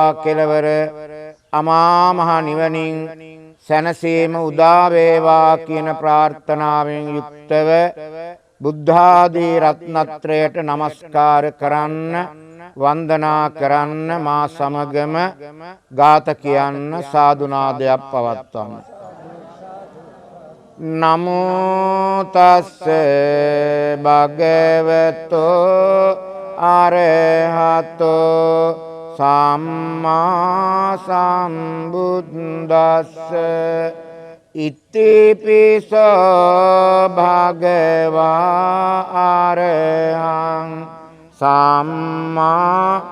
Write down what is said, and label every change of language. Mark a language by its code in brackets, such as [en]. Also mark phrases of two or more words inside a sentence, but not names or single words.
[si] කෙලවර අමා මහ නිවනින් සැනසීම උදා වේවා කියන ප්‍රාර්ථනාවෙන් යුක්තව බුද්ධාදී රත්නත්‍රයට නමස්කාර කරන්න වන්දනා කරන්න මා සමගම ගාත කියන්න සාදුනාදයක් පවත්වන්න. [pi] නමෝ තස්ස භගවතෝ අරහතෝ සම්මා සම්බුද්දස්ස ඉතිපිසෝ භගවා අරහං සම්මා